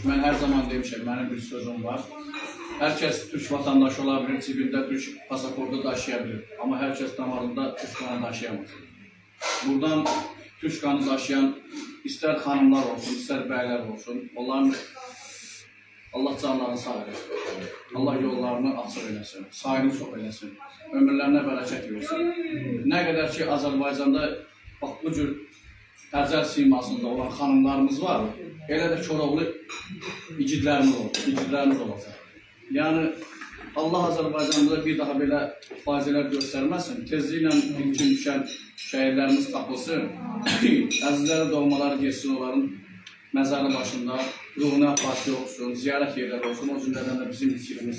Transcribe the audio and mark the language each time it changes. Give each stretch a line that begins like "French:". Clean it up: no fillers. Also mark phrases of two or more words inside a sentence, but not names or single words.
Turkish: Ben her zaman demişim, benim bir sözüm var. Herkes Türk vatandaşı olabilir, cibinde Türk pasaportu taşıyabilir. Ama herkes damarında Türk kanı taşıyamaz. Buradan Türk kanı taşıyan ister hanımlar olsun, ister beyler olsun, onların Allah canlarını sağ eylesin.
Azerbaijani: Allah yollarını açıq eləsin, sayını çox eləsin, ömürlərinə bərəkət versin. Nə qədər ki Azərbaycanda bax bu cür təzəl simasında olan xanımlarımız var, elə də Koroğlu igidlərimiz olacaq. Yəni Allah Azərbaycanda bir daha belə faciələr göstərməsin, tezliklə mümkün düşən şəhidlərimiz tapılsın, əzizlərə doğmaları geçsin onların məzarı başında, ruhuna parti olsun, ziyarət yerləri olsun, o cümlədən də bizim fikrimiz.